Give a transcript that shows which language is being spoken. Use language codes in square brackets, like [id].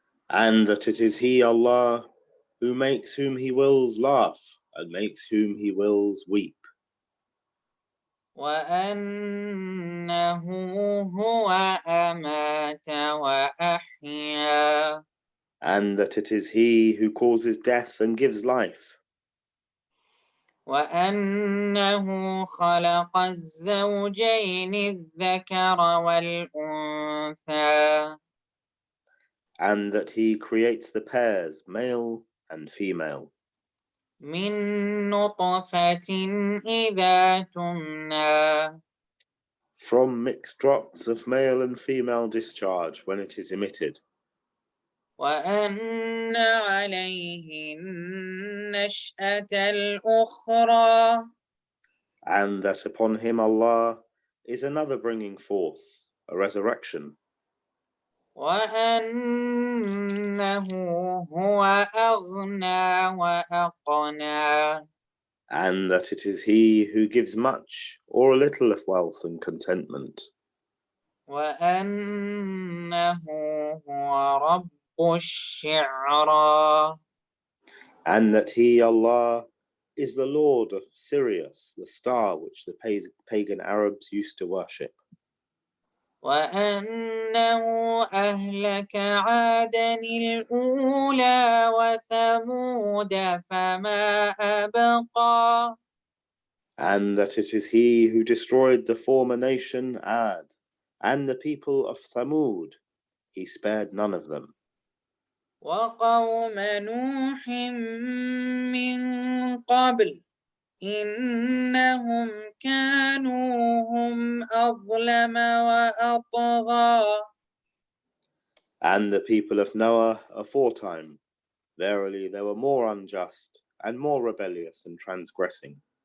[en] And that it is He, Allah, who makes whom He wills laugh and makes whom He wills weep. [ar] وأنه هو أمات وأحيا. [en] And that it is He who causes death and gives life. [ar] وأنه خلق الزوجين الذكر والأنثى. [en] And that He creates the pairs, male and female. [ar] من نطفة إذا تمنى. [en] From mixed drops of male and female discharge when it is emitted. [ar] وأن عليه النشأة الأخرى. [en] And that upon him, Allah, is another bringing forth, a resurrection. [ar] وأنه هو أغنى وأقنى. [en] And that it is He who gives much or a little of wealth and contentment. [ar] وأنه هو رب الشعرى. [en] And that He, Allah, is the Lord of Sirius, the star which the pagan Arabs used to worship. [ar] وأنه أهلك عادا الأولى وثمود فما أبقى. [en] And that it is He who destroyed the former nation Ad and the people of Thamud. He spared none of them. [ar] وقوم نوح من قبل إنهم كانوا هم أظلم وأطغى. [en] And the people of Noah aforetime, verily they were more unjust and more rebellious and transgressing.